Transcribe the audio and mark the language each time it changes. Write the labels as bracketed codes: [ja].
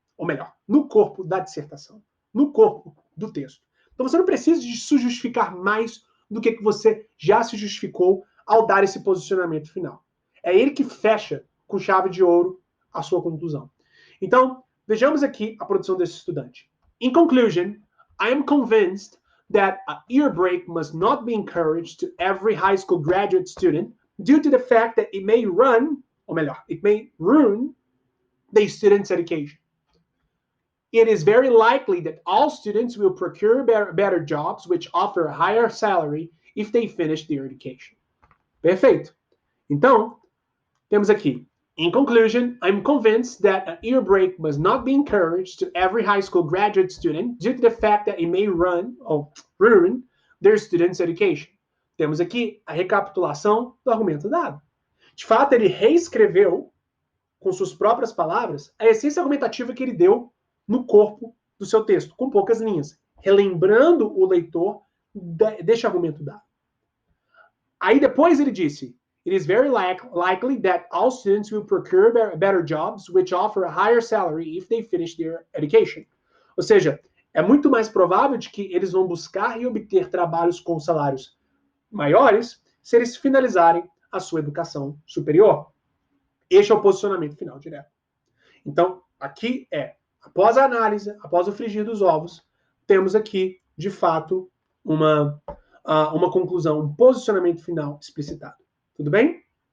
[pt] Ou melhor, no corpo da dissertação. No corpo do texto. Então você não precisa de se justificar mais do que você já se justificou ao dar esse posicionamento final. É ele que fecha com chave de ouro a sua conclusão. Então, vejamos aqui a produção desse estudante. [en] In conclusion, I am convinced that a ear break must not be encouraged to every high school graduate student due to the fact that it may ruin the student's education. It is very likely that all students will procure better jobs which offer a higher salary if they finish their education. [pt] Perfeito. Então, temos aqui, [en] in conclusion, I'm convinced that an ear break must not be encouraged to every high school graduate student due to the fact that it may ruin their students' education. [pt] Temos aqui a recapitulação do argumento dado. De fato, ele reescreveu, com suas próprias palavras, a essência argumentativa que ele deu no corpo do seu texto, com poucas linhas, relembrando o leitor deste argumento dado. Aí depois ele disse, [en] it is very likely that all students will procure better jobs which offer a higher salary if they finish their education. [pt] Ou seja, é muito mais provável de que eles vão buscar e obter trabalhos com salários maiores se eles finalizarem a sua educação superior. Este é o posicionamento final direto. Então, aqui após a análise, após o frigir dos ovos, temos aqui, de fato, uma conclusão, um posicionamento final explicitado. Tudo bem?